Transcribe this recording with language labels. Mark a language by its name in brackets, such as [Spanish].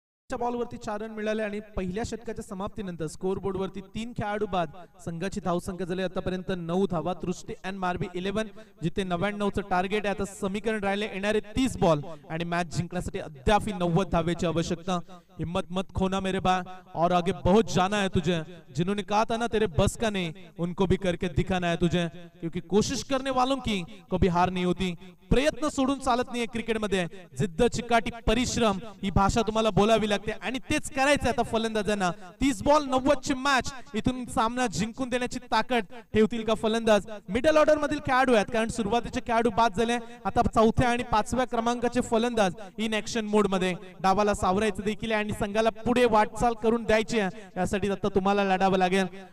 [Marathi] बॉलवरती 4 run मिळाले आणि पहिल्या षटकाच्या समाप्तीनंतर स्कोर बोर्ड वरती 3 खेळाडू बाद. संघाची धावसंख्या झाली आतापर्यंत 9 धावा. दृष्टी अँड मारवी 11 जिथे 99 चं टार्गेट आहे. आता समीकरण राहिले येणारे 30 बॉल आणि मॅच जिंकण्यासाठी अद्याप 90 धावेची आवश्यकता. [Hindi] हिम्मत मत खोना मेरे भाई, और आगे बहुत जाना है तुझे। जिन्होंने कहा था ना तेरे बस का नहीं, उनको भी करके दिखाना है तुझे, क्योंकि कोशिश करने वालों की कभी हार नहीं होती। [Marathi] प्रयत्न सोडून चालत नाहीये क्रिकेटमध्ये, जिद्द चिकाटी परिश्रम ही भाषा तुम्हाला बोलावी लागते आणि तेच करायचं आता फलंदाजांना। 30 बॉल 90 ची मॅच, इथून सामना जिंकून देण्याची ताकद ठेवतील का फलंदाज? मिडल ऑर्डर मधील खेळाडू आहेत, कारण सुरुवातीचे खेळाडू बाद झाले, आता चौथ्या आणि पाचव्या क्रमांकाचे फलंदाज इन ऍक्शन मोड मध्ये डावाला सावरायचं देखील आणि संघाला पुढे वाटचाल करून द्यायची आहे, यासाठी आता तुम्हाला लढावं लागेल।